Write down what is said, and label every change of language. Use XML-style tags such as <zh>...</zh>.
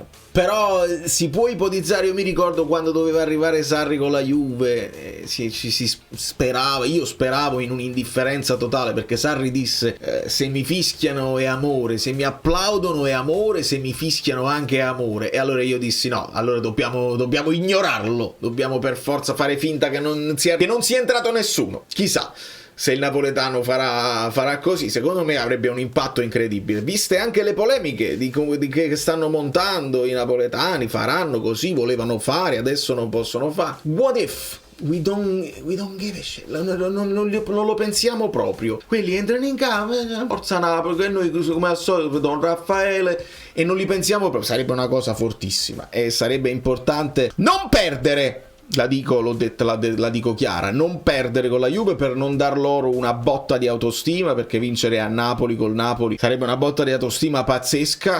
<it>però si può ipotizzare, io mi ricordo quando doveva arrivare Sarri con la Juve, si sperava, io speravo in un'indifferenza totale, perché Sarri disse se mi fischiano è amore, se mi applaudono è amore, se mi fischiano anche è amore, e allora io dissi no, allora dobbiamo ignorarlo, dobbiamo per forza fare finta che non sia entrato nessuno. Chissà se il napoletano farà così. Secondo me avrebbe un impatto incredibile, viste anche le polemiche di che stanno montando i napoletani, faranno così, volevano fare, adesso non possono fare.</it> <en>What if we don't give a shit?</en> <it>Non lo pensiamo proprio. Quelli entrano in campo, forza Napoli, e noi come al solito Don Raffaele, e non li pensiamo proprio. Sarebbe una cosa fortissima e sarebbe importante non perdere. La dico chiara, non perdere con la Juve per non dar loro una botta di autostima, perché vincere a Napoli col Napoli sarebbe una botta di autostima pazzesca.</it>